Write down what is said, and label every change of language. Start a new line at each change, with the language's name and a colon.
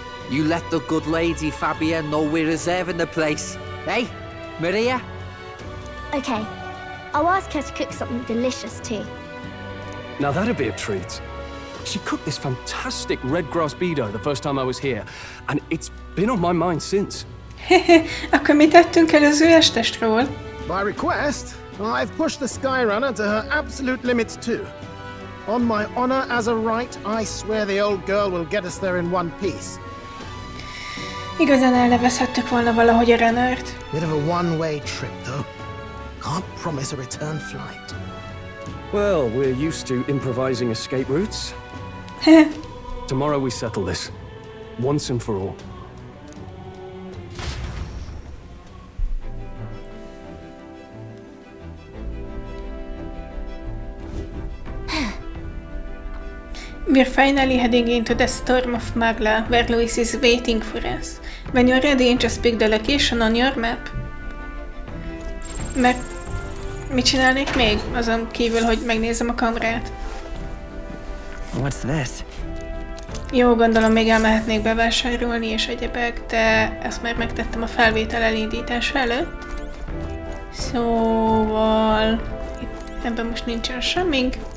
English: You let the good lady Fabia know we're reserving the place. Hey, Maria? Okay. I'll ask her to cook something delicious too. Now that'd be a treat. She cooked this fantastic red grass beedo the first time I was here, and it's been on my mind since.
Hungarian: Akkor mit tettünk előző este, Strohl?
English: By request, I've pushed the Skyrunner to her absolute limits too. On my honor as a right, I swear the old girl will get us there in one piece.
Hungarian: Igazán elnevezhettük volna valahogy a Renert.
English: Bit of a one-way trip though. Can't promise a return flight. Well, we're used to improvising escape routes. Tomorrow we settle this. Once and for all. We're finally heading into the storm of Magla, where Louis is waiting for us. When you're ready, just pick the location on your map.
Hungarian: Mert mit csinálnék még? Azon kívül, hogy megnézem a kamerát.
English: What's this?
Hungarian: Jó, gondolom még elmehetnék bevásárolni és egyebek, de ezt már megtettem a felvétel elindítása előtt. Szóval... ebben most nincsen semmink.